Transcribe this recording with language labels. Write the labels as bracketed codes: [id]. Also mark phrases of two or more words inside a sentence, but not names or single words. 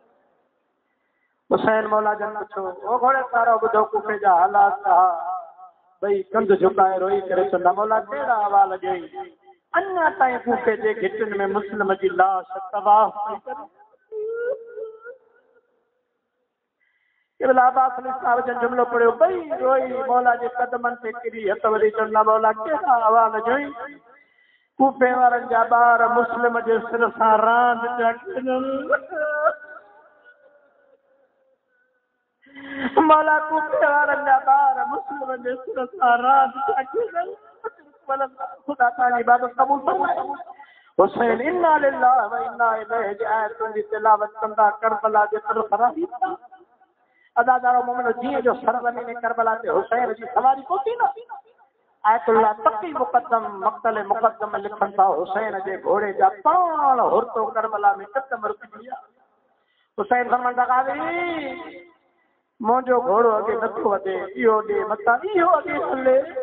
[sd] हुसैन मौला जन पुछो ओ घोड़े सवारो ॿुधो कूफे जा हालात कहा ॿई कंध झुकाए रोई करे चवंदा मौला कहिड़ा अहवाल ॾियई अञा ताईं कूफे जे घिटनि में मुस्लिम जी लाश तबाह पई करे अब्बास अली साहब जन जुमलो पढ़ियो ॿई रोई मौला जे कदमनि ते किरी हथ वधी चवंदा मौला कहिड़ा अहवाल ॾियई कूफे वारनि जा ॿार मुस्लिम जे सिर सां रांदि पिया खेॾनि मौला कूफे वारनि जा ॿार मुस्लिम जे सिर सां रांदि पिया खेॾनि खुदा तव्हांजी इबादत क़बूल फरमाए हुसैन इन्ना [ar] لله وإنا إليه [sd] जी आयतुनि जी तिलावत कंदा करबला जे तरफ़ रही अदादारो मोमिनो जीअं जो सरज़मीन ने करबला ते हुसैन जी सवारी पहुती न आयतुल्लाह तक़ी मुक़द्दम मक़तल मुक़द्दम लिखनि था हुसैन जे घोड़े जा पाण हुरतो करबला में कदम रुकी विया हुसैन फरमाईंदा गाज़ी मुंहिंजो घोड़ो अॻे नथो वधे इहो ॾे मथां इहो अॻे हले